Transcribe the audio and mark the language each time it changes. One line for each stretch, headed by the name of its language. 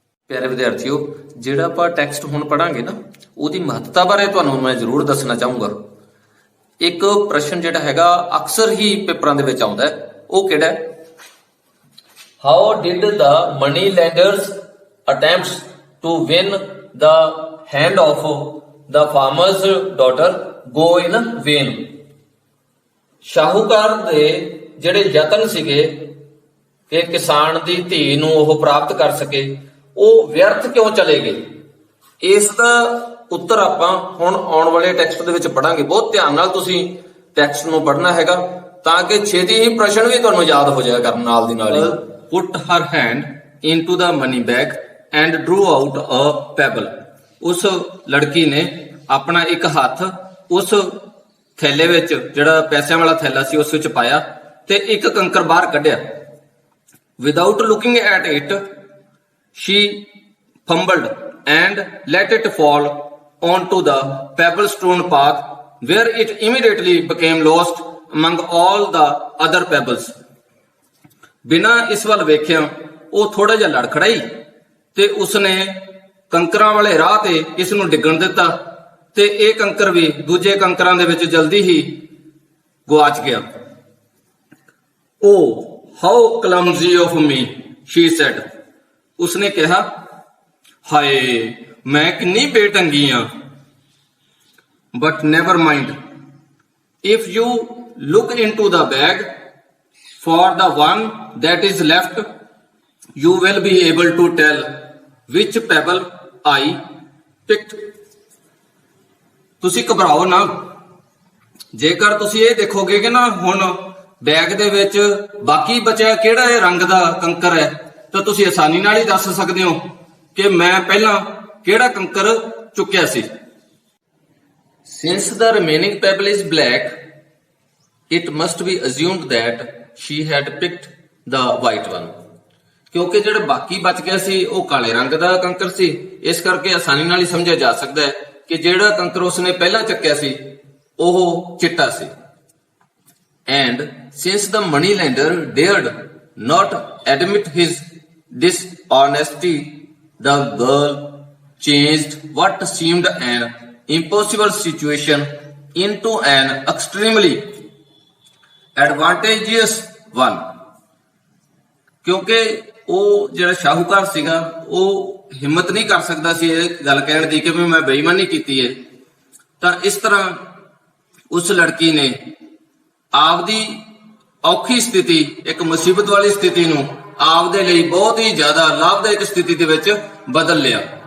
Punjabi: ਪਿਆਰੇ ਵਿਦਿਆਰਥੀਓ, ਜਿਹੜਾ ਆਪਾਂ ਟੈਕਸਟ ਹੁਣ ਪੜਾਂਗੇ ਨਾ, ਉਹਦੀ ਮਹੱਤਤਾ ਬਾਰੇ ਤੁਹਾਨੂੰ ਮੈਂ ਜ਼ਰੂਰ ਦੱਸਣਾ ਚਾਹੂੰਗਾ। ਇੱਕ ਪ੍ਰਸ਼ਨ ਜਿਹੜਾ ਹੈਗਾ ਅਕਸਰ ਹੀ ਪੇਪਰਾਂ ਦੇ ਵਿੱਚ ਆਉਂਦਾ ਹੈ, ਉਹ ਕਿਹੜਾ ਹੈ?
English: How did the money lenders attempts to win the hand of the farmer's daughter go in vain.
Punjabi: ਸ਼ਾਹੂਕਾਰ ਦੇ ਜਿਹੜੇ ਯਤਨ ਸੀਗੇ ਕਿ ਕਿਸਾਨ ਦੀ ਧੀ ਨੂੰ ਉਹ ਪ੍ਰਾਪਤ ਕਰ ਸਕੇ, ਉਹ ਵਿਅਰਥ ਕਿਉਂ ਚਲੇ ਗਏ? ਇਸ ਦਾ ਉੱਤਰ ਆਪਾਂ ਹੁਣ ਆਉਣ ਵਾਲੇ ਟੈਕਸਟ ਦੇ ਵਿੱਚ ਪੜਾਂਗੇ। ਬਹੁਤ ਧਿਆਨ ਨਾਲ ਤੁਸੀਂ ਟੈਕਸਟ ਨੂੰ ਪੜ੍ਹਨਾ ਹੈਗਾ ਤਾਂ ਕਿ ਛੇਤੀ ਹੀ ਪ੍ਰਸ਼ਨ ਵੀ ਤੁਹਾਨੂੰ ਯਾਦ ਹੋ ਜਾਇਆ ਕਰਨ ਨਾਲ ਦੀ ਨਾਲ ਹੀ।
English: Put her hand into the money bag and drew out a pebble.
Punjabi: ਉਸ ਲੜਕੀ ਨੇ ਆਪਣਾ ਇੱਕ ਹੱਥ ਉਸ ਥੈਲੇ ਵਿੱਚ, ਜਿਹੜਾ ਪੈਸਿਆਂ ਵਾਲਾ ਥੈਲਾ ਸੀ, ਉਸ ਵਿੱਚ ਪਾਇਆ ਤੇ ਇੱਕ ਕੰਕਰ ਬਾਹਰ ਕੱਢਿਆ।
English: Without looking at it, she fumbled and let it fall onto the pebble-strewn path, where it immediately became lost among all the other pebbles.
Punjabi: ਬਿਨਾਂ ਇਸ ਵੱਲ ਵੇਖਿਆ ਉਹ ਥੋੜਾ ਜਿਹਾ ਲੜਖੜਾਈ ਤੇ ਉਸਨੇ ਕੰਕਰਾਂ ਵਾਲੇ ਰਾਹ ਤੇ ਇਸ ਨੂੰ ਡਿੱਗਣ ਦਿੱਤਾ ਤੇ ਇਹ ਕੰਕਰ ਵੀ ਦੂਜੇ ਕੰਕਰਾਂ ਦੇ ਵਿੱਚ ਜਲਦੀ ਹੀ ਗਵਾਚ ਗਿਆ।
English: Oh, how clumsy of me, she said.
Punjabi: ਉਸਨੇ ਕਿਹਾ, ਹਾਏ ਮੈਂ ਕਿੰਨੀ ਬੇਢੰਗੀ ਆ।
English: But never mind. If you look into the bag for the one that is left, you will be able to tell which pebble I picked.
Punjabi: ਤੁਸੀਂ ਘਬਰਾਓ ਨਾ, ਜੇਕਰ ਤੁਸੀਂ ਇਹ ਦੇਖੋਗੇ ਕਿ ਨਾ ਹੁਣ ਬੈਗ ਦੇ ਵਿੱਚ ਬਾਕੀ ਬਚਿਆ ਕਿਹੜਾ ਇਹ ਰੰਗ ਦਾ ਕੰਕਰ ਹੈ, ਤਾਂ ਤੁਸੀਂ ਆਸਾਨੀ ਨਾਲ ਹੀ ਦੱਸ ਸਕਦੇ ਹੋ ਕਿ ਮੈਂ ਪਹਿਲਾਂ ਕਿਹੜਾ ਕੰਕਰ ਚੁੱਕਿਆ ਸੀ।
English: Since the remaining pebble is black, it must be assumed that she had picked the white one.
Punjabi: ਕਿਉਂਕਿ ਜਿਹੜਾ ਬਾਕੀ ਬਚ ਗਿਆ ਸੀ ਉਹ ਕਾਲੇ ਰੰਗ ਦਾ ਕੰਕਰ ਸੀ, ਇਸ ਕਰਕੇ ਆਸਾਨੀ ਨਾਲ ਹੀ ਸਮਝਿਆ ਜਾ ਸਕਦਾ ਹੈ ਕਿ ਜਿਹੜਾ ਕੰਕਰ ਉਸਨੇ ਪਹਿਲਾਂ ਚੱਕਿਆ ਸੀ ਉਹ ਚਿੱਟਾ ਸੀ।
English: And since the moneylender dared not admit his dishonesty, the girl changed what seemed an impossible situation into an extremely advantageous one.
Punjabi: ਕਿਉਂਕਿ ਉਹ ਜਿਹੜਾ ਸ਼ਾਹੂਕਾਰ ਸੀਗਾ ਉਹ ਹਿੰਮਤ ਨਹੀਂ ਕਰ ਸਕਦਾ ਸੀ ਇਹ ਗੱਲ ਕਹਿਣ ਦੀ ਕਿ ਵੀ ਮੈਂ ਬੇਈਮਾਨੀ ਕੀਤੀ ਹੈ, ਤਾਂ ਇਸ ਤਰ੍ਹਾਂ ਉਸ ਲੜਕੀ ਨੇ ਆਪਦੀ ਔਖੀ ਸਥਿਤੀ, ਇੱਕ ਮੁਸੀਬਤ ਵਾਲੀ ਸਥਿਤੀ ਨੂੰ ਆਪਦੇ ਲਈ ਬਹੁਤ ਹੀ ਜ਼ਿਆਦਾ ਲਾਭਦਾਇਕ ਸਥਿਤੀ ਦੇ ਵਿੱਚ ਬਦਲ ਲਿਆ।